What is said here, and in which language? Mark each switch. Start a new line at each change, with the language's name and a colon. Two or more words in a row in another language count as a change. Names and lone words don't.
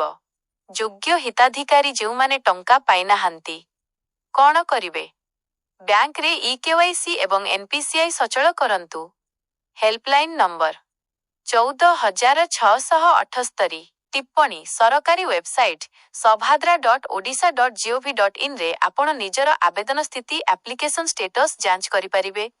Odia: ଯୋଗ୍ୟ ହିତାଧିକାରୀ ଯେଉଁମାନେ ଟଙ୍କା ପାଇନାହାନ୍ତି କ'ଣ କରିବେ? ବ୍ୟାଙ୍କରେ ଇକେୱାଇସି ଏବଂ ଏନ୍ପିସିଆଇ ସଚଳ କରନ୍ତୁ।
English: helpline number
Odia: 14678। ଟିପ୍ପଣୀ। ସରକାରୀ ୱେବସାଇଟ sabhadra.odisha.gov.in ରେ ଆପଣ ନିଜର ଆବେଦନ ସ୍ଥିତି
English: application status
Odia: ଯାଞ୍ଚ କରିପାରିବେ।